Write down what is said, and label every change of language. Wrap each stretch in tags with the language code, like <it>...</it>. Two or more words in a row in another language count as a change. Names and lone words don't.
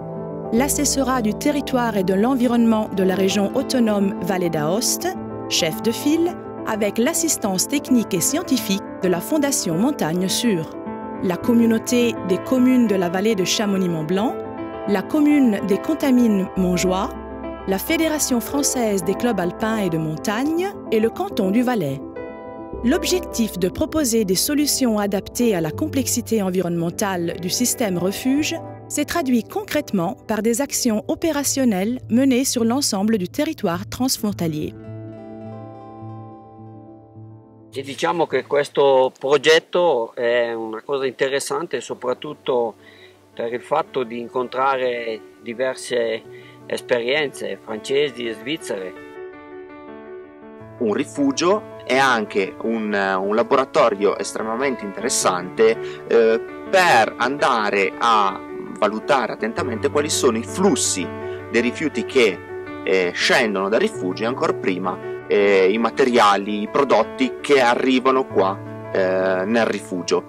<fr>L'assessorat du territoire et de l'environnement de la région autonome Vallée d'Aoste, chef de file, avec l'assistance technique et scientifique de la Fondation Montagne Sûre, la communauté des communes de la vallée de Chamonix-Mont-Blanc, la commune des Contamines Montjoie, la Fédération française des clubs alpins et de montagne et le canton du Valais. L'objectif de proposer des solutions adaptées à la complexité environnementale du système refuge s'est traduit concrètement par des actions opérationnelles menées sur l'ensemble du territoire transfrontalier.</fr> <it>Diciamo che questo progetto è una cosa interessante soprattutto per il fatto di incontrare diverse esperienze francesi e svizzere. Un rifugio è anche un laboratorio estremamente interessante per andare a valutare attentamente quali sono i flussi dei rifiuti che scendono dal rifugio e ancora prima i materiali, i prodotti che arrivano qua nel rifugio.</it>